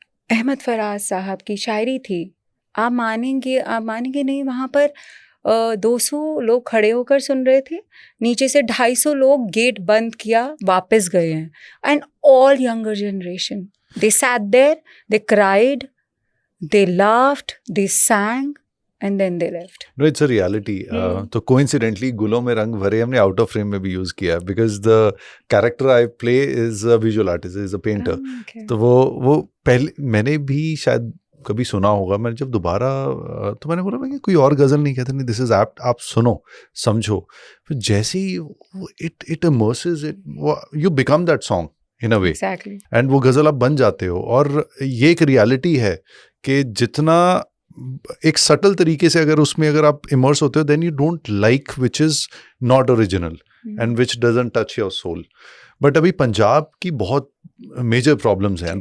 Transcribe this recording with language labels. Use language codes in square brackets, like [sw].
[hi] अहमद फराज साहब की शायरी थी. आप मानेंगे नहीं, वहाँ पर 200 लोग खड़े होकर सुन रहे थे, नीचे से 250 लोग गेट बंद किया वापस गए हैं. [en] And all younger generation, they sat there, they cried, they laughed, they sang and then they left. No, it's a reality. तो coincidentally गुलों में रंग भरे हमने out of frame में भी use किया, because the character I play is a visual artist, is a painter. Okay. [hi] तो वो पहले मैंने भी शायद कभी सुना होगा. मैंने जब दोबारा तो मैंने बोला मैं कोई और गजल नहीं कहते, नहीं [en] this is apt, [hi] आप सुनो समझो. फिर जैसे ही [en] it immerses it, you become that song in a way. Exactly. [hi] And वो गजल आप बन जाते हो. और ये एक रियलिटी है कि जितना एक सटल तरीके से अगर आप इमर्स होते हो, [en] Then you don't like which is not original and which doesn't touch your soul. [hi] But अभी पंजाब की बहुत मेजर प्रॉब्लम्स हैं.